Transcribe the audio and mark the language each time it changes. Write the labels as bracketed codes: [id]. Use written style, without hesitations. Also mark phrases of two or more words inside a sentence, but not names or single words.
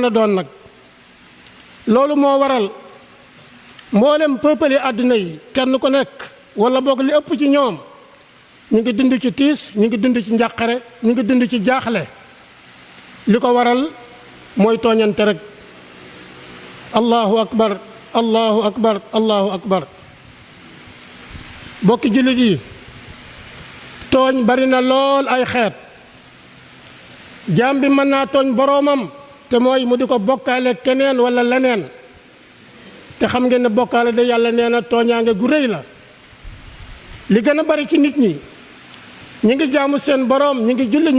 [wo] a doon nag loolu moo waral mboolem peuple yi àddina yi kenn ku nekk wala boog li ëpp ci ñoom ñu ngi dund ci tiis ñu ngi dund ci njàqare ñu ngi dund ci jaaxle li ko waral mooy tooñante rek [ar] الله أكبر الله أكبر الله أكبر [wo] bokki jullit yi tooñ bari na lool ay xeet jaam bi mën naa tooñ boroomam te mooy mu di ko bokkaale keneen wala leneen te xam ngeen ne bokkaale de yàlla nee na tooñaange gu rëy la li gën a bari ci nit ñi ñi ngi jaamu seen boroom ñi ngi julli ñi